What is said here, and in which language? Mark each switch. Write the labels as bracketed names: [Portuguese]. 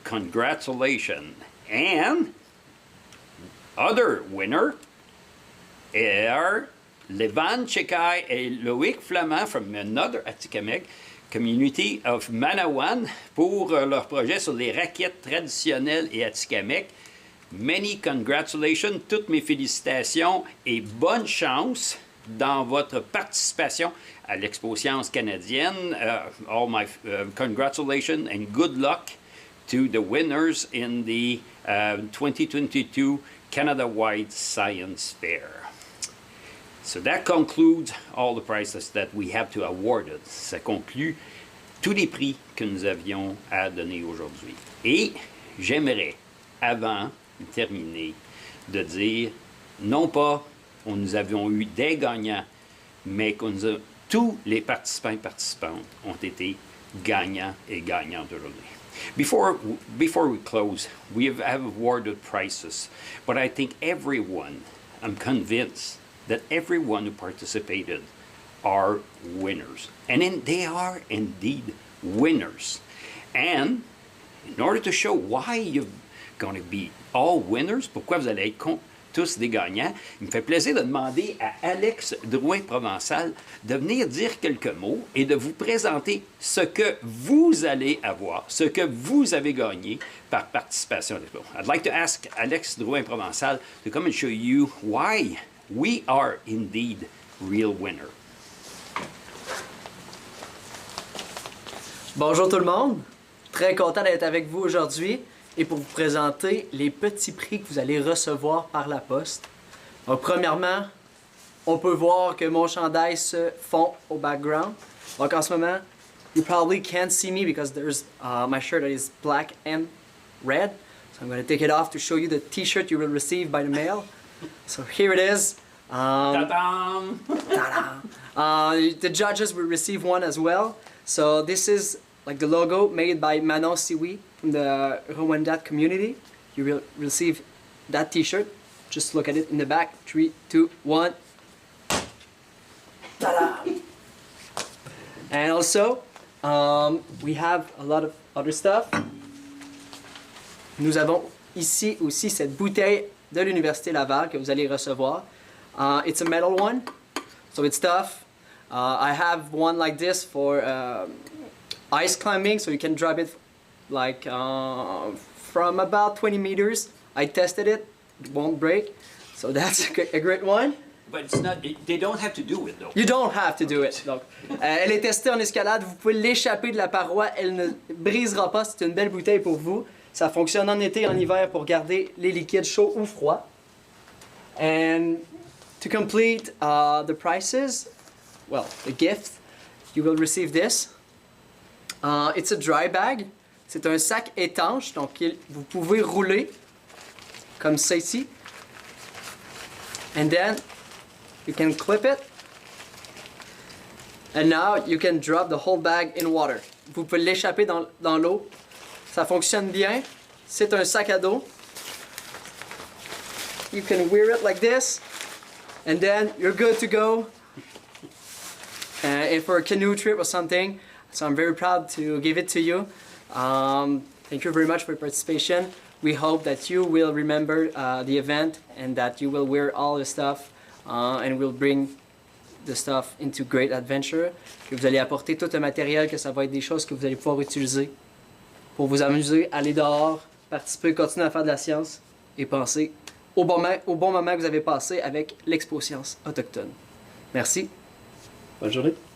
[English] Congratulations! And other winner are Levan Chekai et Loïc Flamand from another Atikamekw community of Manawan [French] pour leur projet sur les raquettes traditionnelles et Atikamekw. [English] Many congratulations, [French] toutes mes félicitations et bonne chance dans votre participation à l'Expo Science canadienne. [English] All my congratulations and good luck to the winners in the 2022 Canada-wide Science Fair. So that concludes all the prizes that we have to award. [French] Ça conclut tous les prix que nous avions à donner aujourd'hui. Et j'aimerais, avant de terminer, de dire, non pas nous avions eu des gagnants, mais que tous les participants et participantes ont été gagnants et gagnantes aujourd'hui. [English] Before we close, we have awarded prizes, but I think everyone, I'm convinced that everyone who participated are winners. And they are indeed winners. And in order to show why you're going to be all winners, [French] pourquoi vous allez être tous des gagnants, il me fait plaisir de demander à Alex Drouin-Provençal de venir dire quelques mots et de vous présenter ce que vous allez avoir, ce que vous avez gagné par participation à l'expo. [English] I'd like to ask Alex Drouin-Provençal to come and show you why we are indeed real winners. [French] Bonjour tout le monde, très content d'être avec vous aujourd'hui et pour vous présenter les petits prix que vous allez recevoir par la poste. Donc premièrement, on peut voir que mon chandail se fond au background. Donc en ce moment, [English] you probably can't see me because there's my shirt that is black and red. So I'm going to take it off to show you the t-shirt you will receive by the mail. So here it is. Ta-dam! The judges will receive one as well. So this is like the logo made by Manon Siwi from the huronne-wendat community. You will receive that t-shirt. Just look at it in the back. 3, 2, 1. Ta-da! And also, we have a lot of other stuff. [French] Nous avons ici aussi cette bouteille de l'Université Laval que vous allez recevoir. [English] It's a metal one, so it's tough. I have one like this for ice climbing, so you can drop it like from about 20 meters. I tested it, it won't break, so that's a great one. But it's not, they don't have to do it though. You don't have to do it. [French] Donc, elle est testée en escalade, vous pouvez l'échapper de la paroi, elle ne brisera pas, c'est une belle bouteille pour vous. Ça fonctionne en été et en hiver pour garder les liquides chauds ou froids. [English] And to complete the prices, well, the gift, you will receive this. It's a dry bag. [French] C'est un sac étanche, donc vous pouvez rouler comme ça ici. [English] And then you can clip it. And now you can drop the whole bag in water. [French] Vous pouvez l'échapper dans l'eau. Ça fonctionne bien. C'est un sac à dos. [English] You can wear it like this. And then you're good to go. And for a canoe trip or something. So I'm very proud to give it to you. Thank you very much for your participation. We hope that you will remember the event and that you will wear all the stuff and will bring the stuff into great adventure. [French] Que vous allez apporter tout le matériel, que ça va être des choses que vous allez pouvoir utiliser pour vous amuser, aller dehors, participer, continuer à faire de la science et penser au bon moment que vous avez passé avec l'Expo Science autochtone. Merci. Bonne journée.